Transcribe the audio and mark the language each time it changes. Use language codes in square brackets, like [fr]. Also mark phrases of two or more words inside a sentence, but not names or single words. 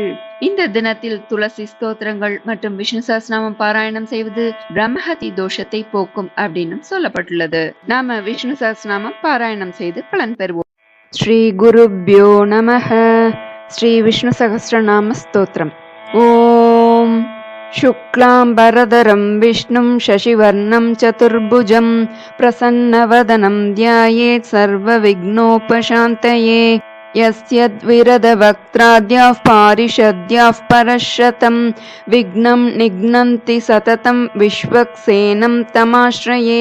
[ta] இந்த தினத்தில் துளசி ஸ்தோத்திரங்கள் மற்றும் விஷ்ணு சஹஸ்ரநாமம் பாராயணம் செய்வது பிரம்மஹத்தி தோஷத்தை போக்கும் அப்படின்னு சொல்லப்பட்டுள்ளது. நாம விஷ்ணு சஹஸ்ரநாமம் பாராயணம் செய்து பலன் பெறுவோம். [sa] श्री गुरुभ्यो नमः। श्री विष्णु सहस्रनाम स्तोत्रम्. ஓம் शुक्लाम्बरधरं विष्णुं शशिवर्णं चतुर्भुजं प्रसन्नवदनं ध्यायेत् सर्वविघ्नोपशान्तये। यस्य द्विरदवक्त्राद्याः पारिषद्याः परशतं विघ्नं निघ्नन्ति सततं विश्वक्सेनं तमाश्रये।